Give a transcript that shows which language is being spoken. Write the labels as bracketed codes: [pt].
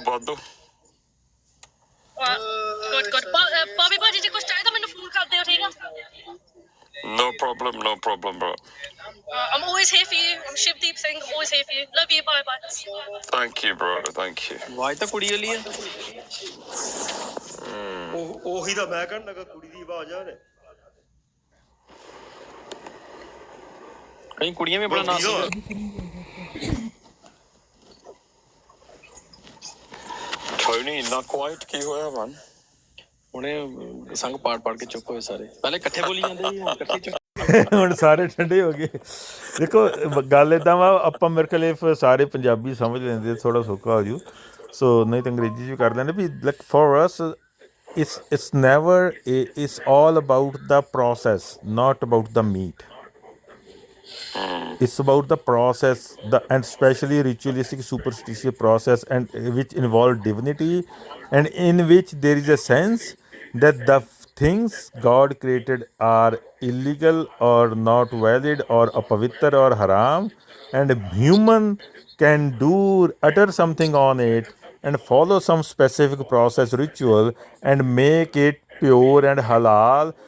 [pa] Good ਬਾਬੀ ਬਾਜੀ ਜੀ ਕੁਛ ਚਾਹੀਦਾ ਮੈਨੂੰ ਫੋਨ ਕਰ ਦਿਓ ਠੀਕ ਆ [en] no problem bro I'm always here for you I'm Shivdeep Singh always here for you love you bye thank you bro thank you [pa] ਆਵਾਜ਼ ਤਾਂ ਕੁੜੀ ਵਾਲੀ ਹੈ ਉਹੀ ਤਾਂ ਮੈਂ ਕਹਿਣ ਲੱਗਾ ਕੁੜੀ ਦੀ ਆਵਾਜ਼ ਆ ਰਹੀ ਕਈ ਕੁੜੀਆਂ ਵੀ ਆਪਣਾ ਨਾਮ [en] Tony, not quite. [pa] ਕੀ ਹੋਇਆ [en] man? [pa] ਹੁਣੇ ਸੰਗ ਪਾੜ ਕੇ ਚੁੱਪ ਹੋਏ ਸਾਰੇ, ਪਹਿਲੇ ਇਕੱਠੇ ਬੋਲੀ ਜਾਂਦੇ ਸੀ, ਹੁਣ ਇਕੱਠੇ ਚੁੱਪ। ਹੁਣ ਸਾਰੇ ਠੰਡੇ ਹੋ ਗਏ। ਦੇਖੋ ਗੱਲ ਇੱਦਾਂ ਵਾ, ਆਪਾਂ ਮੇਰੇ ਖਿਆਲ if ਸਾਰੇ ਪੰਜਾਬੀ ਸਮਝ ਲੈਂਦੇ ਥੋੜ੍ਹਾ ਸੌਖਾ ਹੋ ਜੂ, ਸੋ ਨਹੀਂ ਤਾਂ ਅੰਗਰੇਜ਼ੀ 'ਚ ਵੀ ਕਰ ਲੈਂਦੇ ਵੀ [en] Like for us it's never it's all about the process, not about the meat. It's about the process, and especially ritualistic superstitious process, and which involve divinity, and in which there is a sense that the things God created are illegal or not valid or apavitra or haram, and human can utter something on it and follow some specific process ritual and make it pure and halal.